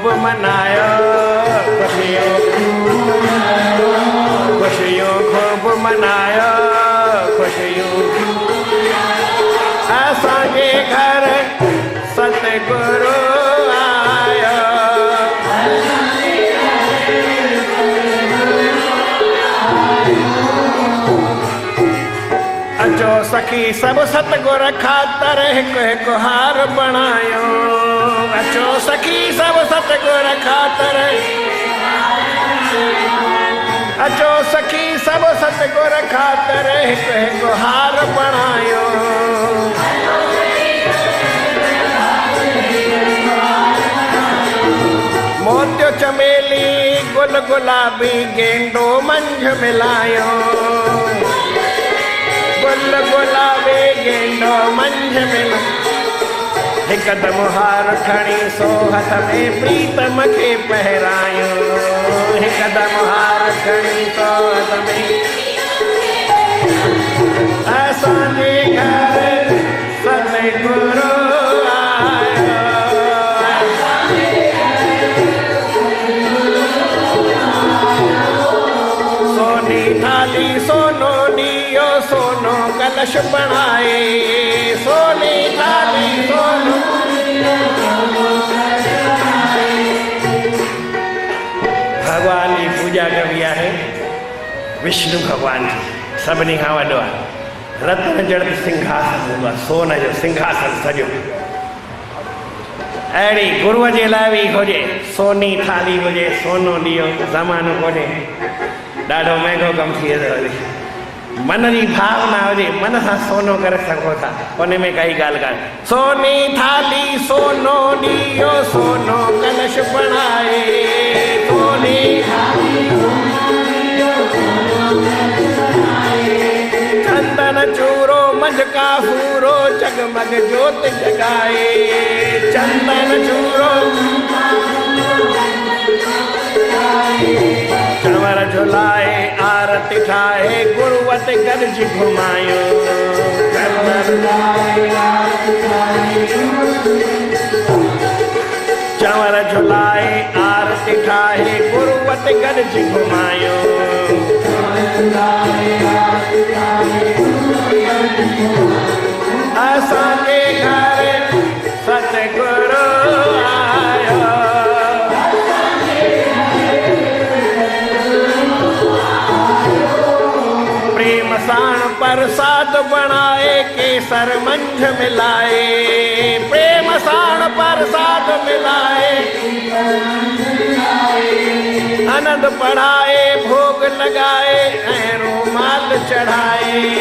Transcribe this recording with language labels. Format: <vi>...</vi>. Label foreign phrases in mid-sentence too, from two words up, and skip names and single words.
<sd>मनायो, खुशियों खुशियों खूब मनायो, खुशियों असांजे घर सतगुरु आयो। अचो सखी सब सतगुर खातर हिकु हिकु हार बणायो। अचो सखी सब सतगुर खातर, अचो सखी सब सतगुर खातर हिकु हिकु हार बणायो। मोतियो चमेली गुल गुलाबी गेंदो मंझ मिलायो, गुल गुलाबी गेंदो मंझ मिलायो। हिकदम हार खणी सो हथ में प्रीतम के पहरायो, हिकदम हार खणी सो हथ में असांजे घर सतगुरु आयो। सोनी थाली सोनो दियो सोनो कलश बनाए, सोनी थाली सोनो</sd> <hi>भगवान की पूजा कबी है विष्णु भगवान की</hi> <sd>सभिनी खां वॾो आहे। रत्न जड़ित सिंघासन हूंदो आहे, सोन जो सिंघासन सॼो। अहिड़ी गुरूअ जे लाइ बि हुजे, सोनी थाली हुजे, सोनो ॾियो, ज़मानो कोन्हे, ॾाढो महांगो कमु थी वेंदो वरी। मन जी भावना हुजे, मन सां सोनो करे सघो था, उन में काई ॻाल्हि कान्हे। सोनी थाली सोनो ॾियो सोनो कलश बनाए, सोनी चंदन चूरो मंझका फूरो जगमग ज्योत जगाए, चंदन चूरो चंवर झुलाए आरती ठाहे गुरुवत गरज घुमायो, चंवर झुलाए आरती ठाहे गुरुवत गरज घुमायो। असांजे घर सतगुरु आयो। प्रेम साण प्रसाद बनाए केसर मंझ मिलाए, प्रेम साण प्रसाद मिलाए आनंद पढ़ाए भोग लगाए ऐं रुमाल चढ़ाए।</sd>